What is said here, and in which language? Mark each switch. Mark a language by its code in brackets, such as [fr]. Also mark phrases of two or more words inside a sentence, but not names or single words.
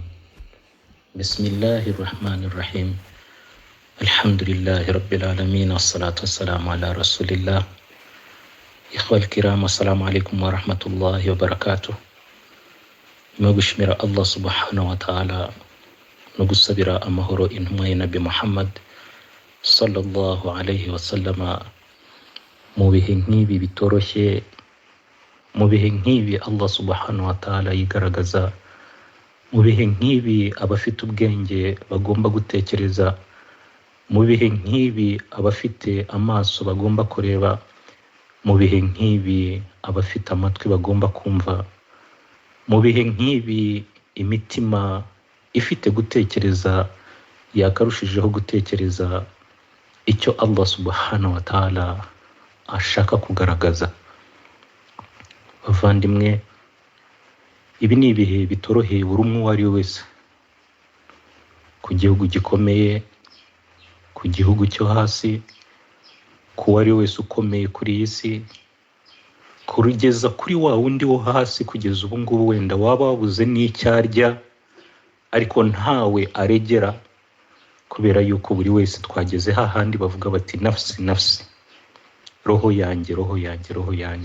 [ar] بسم الله الرحمن الرحيم. الحمد لله رب العالمين والصلاة والسلام على رسول الله. إخوة الكرام السلام عليكم ورحمة الله وبركاته. [rw] Gushimira Allah [ar] سبحانه وتعالى [rw] no gusabira amahoro intumwa ya Nabi Muhammad [ar] صلى الله عليه وسلم. [rw] Mu bihe nk'ibi bitoroshye, mu bihe nk'ibi Allah [ar] سبحانه وتعالى [rw] yigaragaza, mu bihe nk'ibi abafite ubwenge bagomba gutekereza, mu bihe nk'ibi abafite amaso bagomba kureba, mu bihe nk'ibi abafite amatwi bagomba kumva, mu bihe nk'ibi imitima ifite gutekereza yakarushijeho gutekereza icyo Allah [ar] سبحانه وتعالى [rw] ashaka kugaragaza. Bavandimwe, ibi ni ibihe bitoroheye buri umwe uwo ari we wese, ku gihugu gikomeye, ku gihugu cyo hasi, ku wari wese ukomeye kuri iyi si, kurugeza kuri wa wundi wo hasi kugeza ubu ngubu wenda waba wabuze n'icyo arya ariko ntawe aregera, kubera yuko buri wese twageze hahandi bavuga bati [ar] نفسي نفسي, [rw] roho yanjye roho yanjye roho yanjye.